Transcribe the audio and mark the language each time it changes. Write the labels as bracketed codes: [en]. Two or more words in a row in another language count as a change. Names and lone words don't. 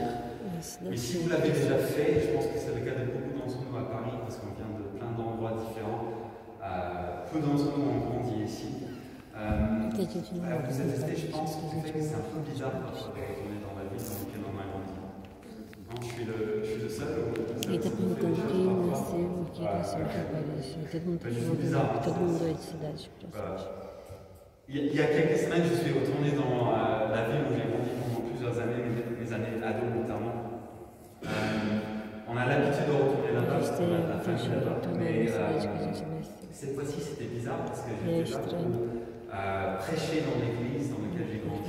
[fr] Et si vous l'avez déjà fait, je pense que c'est le cas de beaucoup d'entre nous à Paris, parce qu'on vient de plein d'endroits différents. Peu d'entre nous ont grandi ici. Vous êtes resté, je pense, du fait que c'est un peu bizarre parfois de retourner dans la ville dans laquelle on a grandi. Non, je suis le seul. [pt] Ele está perguntando quem nasceu e quem cresceu aqui em Paris. Todo mundo está falando, todo mundo é de cidades próximas. [fr] Il y a quelques semaines, je suis retourné dans la ville où j'ai grandi pendant plusieurs années, mes années ados notamment. On a l'habitude de retourner là-bas, parce qu'on a la famille là-bas. Mais cette fois-ci, c'était bizarre parce que j'étais là pour prêcher dans l'église dans laquelle j'ai grandi.